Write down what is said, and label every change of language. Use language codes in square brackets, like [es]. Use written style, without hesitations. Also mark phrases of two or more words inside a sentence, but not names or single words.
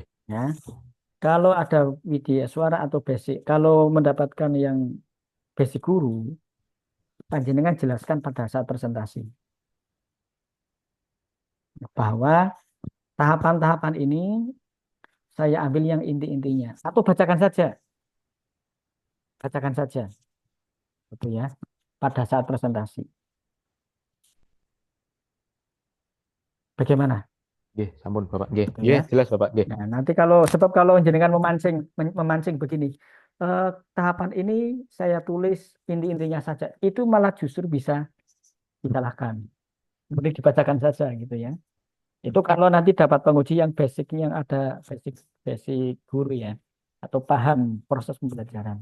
[id] Ya, kalau ada widya suara atau basic, kalau mendapatkan yang basic guru, Panjenengan jelaskan pada saat presentasi bahwa tahapan-tahapan ini saya ambil yang inti-intinya. Atau bacakan saja, gitu ya, pada saat presentasi. Bagaimana? [jv] Nggih, sampun, Bapak. Nggih. [id] Gitu ya. [jv] Nggih, jelas, Bapak. Nggih. [id] Nah, nanti sebab kalau jenengan memancing begini, tahapan ini saya tulis inti-intinya saja, itu malah justru bisa disalahkan. Kemudian dibacakan saja gitu ya. Itu kalau nanti dapat penguji yang basicnya yang ada basic basic guru ya, atau paham proses pembelajaran.